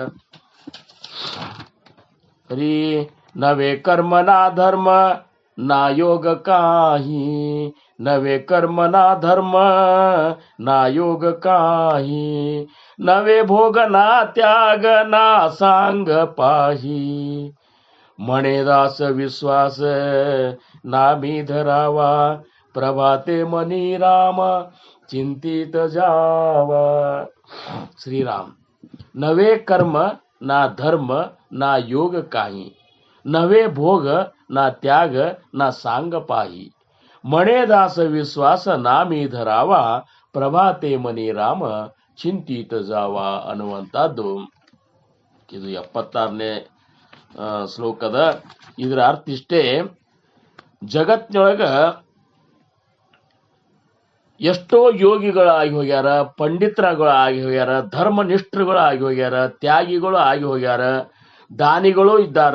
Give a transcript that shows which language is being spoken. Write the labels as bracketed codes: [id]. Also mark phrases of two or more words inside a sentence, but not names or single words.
[mr] हरि नवे कर्म ना धर्म ना योग काही नवे कर्म ना धर्म ना योग काही नवे भोग ना त्याग ना सांग पाही मणेदास विश्वास नामी धरावा प्रभाते मनी राम चिंतित जावा श्रीराम नवे कर्म ना धर्म ना योग काही नवे भोग ना त्याग ना सांग पाही मणेदास विश्वास नामी धरावा प्रभाते मनी राम चिंतित जावा [kn] ಅನ್ನುವಂಥದ್ದು ಇದು 76ನೇ ಶ್ಲೋಕದ. ಇದರ ಅರ್ಥ ಇಷ್ಟೇ, ಜಗತ್ತಿನೊಳಗ ಎಷ್ಟೋ ಯೋಗಿಗಳಾಗಿ ಹೋಗ್ಯಾರ, ಪಂಡಿತರುಗಳು ಆಗಿ ಹೋಗ್ಯಾರ, ಧರ್ಮನಿಷ್ಠರುಗಳು ಆಗಿ ಹೋಗ್ಯಾರ, ತ್ಯಾಗಿಗಳು ಆಗಿ ಹೋಗ್ಯಾರ, ದಾನಿಗಳು ಇದ್ದಾರ.